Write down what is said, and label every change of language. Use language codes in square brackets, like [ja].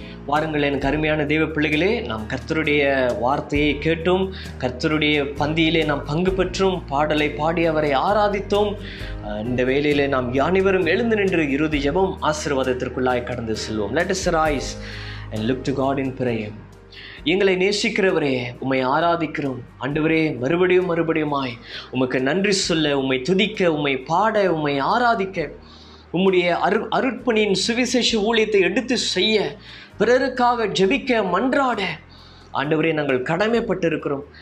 [ta] வாருங்கள் எனக்கு அருமையான தேவ பிள்ளைகளே, நாம் கர்த்தருடைய வார்த்தையை கேட்டோம், கர்த்தருடைய பந்தியிலே நாம் பங்கு பெற்றோம், பாடலை பாடி அவரை ஆராதித்தோம். இந்த வேளையிலே நாம் அனைவரும் எழுந்து நின்று இறுதி ஜெபம் ஆசீர்வாதத்திற்குள்ளாய் கடந்து செல்வோம். [en] Let us rise and look to God in prayer. [ta] எங்களை நேசிக்கிறவரே, உம்மை ஆராதிக்கிறோம் ஆண்டவரே. மறுபடியுமாய் உமக்கு நன்றி சொல்ல, உம்மை துதிக்க, உம்மை பாட, உம்மை ஆராதிக்க, உம்முடைய அருட்பணியின் சுவிசேஷ ஊழியத்தை எடுத்து செய்ய, பிறருக்காக ஜெபிக்க, மன்றாட ஆண்டவரே நாங்கள் கடமைப்பட்டிருக்கிறோம்.